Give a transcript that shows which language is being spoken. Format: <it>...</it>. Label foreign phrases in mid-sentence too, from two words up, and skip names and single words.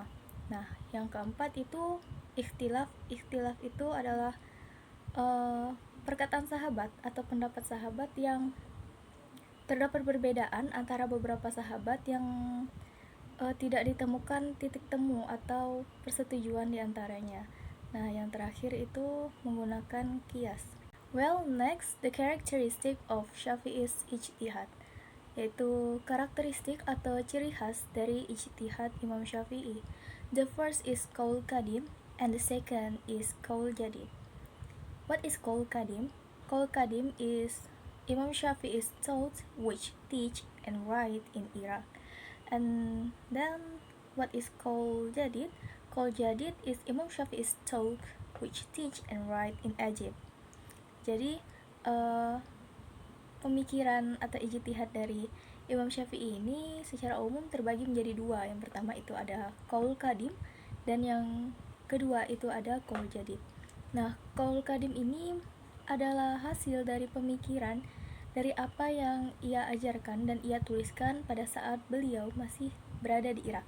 <id>Nah, yang keempat itu ikhtilaf. Ikhtilaf itu adalah perkataan sahabat atau pendapat sahabat yang terdapat perbedaan antara beberapa sahabat yang tidak ditemukan titik temu atau persetujuan di antaranya. Nah, yang terakhir itu menggunakan qiyas.</id> <en>Well, next, the characteristic of Syafi'i's ijtihad,</en> <id>yaitu karakteristik atau ciri khas dari ijtihad Imam Syafi'i.</id> <en>The first is</en> <ar>قول قديم</ar> <en>and the second is</en> <ar>قول جديد.</ar> <en>What is</en> <ar>قول قديم? قول قديم</ar> <en>is Imam Syafi'i's thoughts which teach and write in Iraq. And then what is</en> <ar>قول جديد? قول جديد</ar> <en>is Imam Syafi'i's thought which teach and write in Egypt.</en> <id>Jadi pemikiran atau ijtihad dari Imam Syafi'i ini secara umum terbagi menjadi dua. Yang pertama itu ada</id> <ar>قول قديم</ar> <id>dan yang kedua itu ada</id> <ar>قول جديد.</ar> <id>Nah,</id> <ar>قول قديم</ar> <id>ini adalah hasil dari pemikiran dari apa yang ia ajarkan dan ia tuliskan pada saat beliau masih berada di Irak.</id>